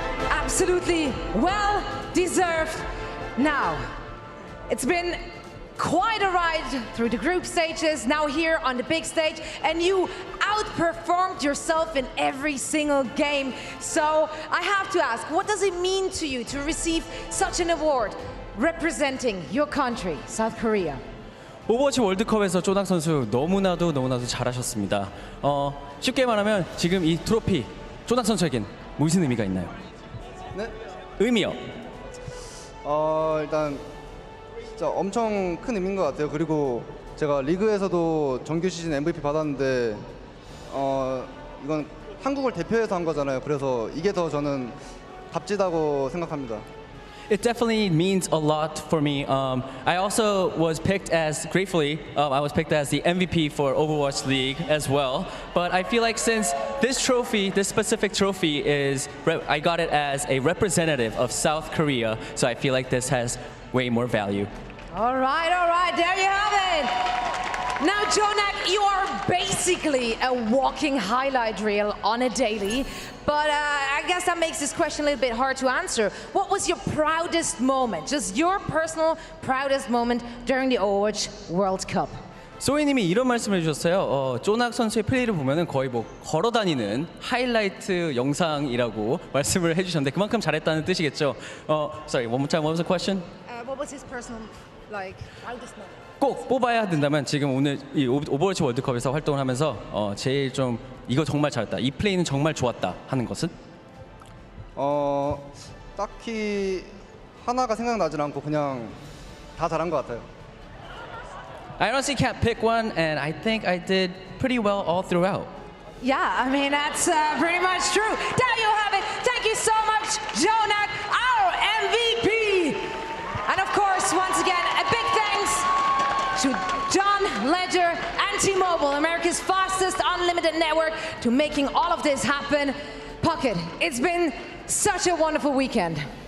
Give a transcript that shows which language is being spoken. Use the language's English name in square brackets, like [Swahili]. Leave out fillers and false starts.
[English] Absolutely well deserved. Now, it's been quite a ride through the group stages, now here on the big stage, and you outperformed yourself in every single game. So I have to ask, what does it mean to you to receive such an award representing your country, South Korea? [Korean] 오버워치 월드컵에서 쪼낙 선수 너무나도 잘하셨습니다. 쉽게 말하면 지금 이 트로피 쪼낙 선수에겐 무슨 의미가 있나요? 네? 의미요. 일단 진짜 엄청 큰 의미인 것 같아요. 그리고 제가 리그에서도 정규 시즌 MVP 받았는데 이건 한국을 대표해서 한 거잖아요. 그래서 이게 더 저는 값지다고 생각합니다. [English] It definitely means a lot for me. I also was picked as, gratefully, I was picked as the MVP for Overwatch League as well. But I feel like since this trophy, this specific trophy I got it as a representative of South Korea, so I feel like this has way more value. All right, there you have it. Now, Jonak, you are basically a walking highlight reel on a daily, but I guess that makes this question a little bit hard to answer. What was your proudest moment, just your personal proudest moment during the Overwatch World Cup? [Korean] 소희님이 이런 말씀을 해주셨어요. 쪼낙 선수의 플레이를 보면은 거의 뭐 걸어다니는 하이라이트 영상이라고 말씀을 해주셨는데 그만큼 잘했다는 뜻이겠죠. [English] Sorry, one more time. What was the question? What was his personal, proudest moment? [Korean] 꼭 뽑아야 된다면 지금 오늘 이 오버워치 월드컵에서 활동을 하면서 제일 좀 이거 정말 잘했다, 이 플레이는 정말 좋았다 하는 것은? 딱히 하나가 생각나진 않고 그냥 다 잘한 것 같아요. [English] I honestly can't pick one, and I think I did pretty well all throughout. Yeah, I mean, that's pretty much true. There you have it. Thank you so much, Jonak, our MVP. And of course, once again, a big thanks to John Ledger and T-Mobile, America's fastest unlimited network, to making all of this happen. Pocket, it's been such a wonderful weekend.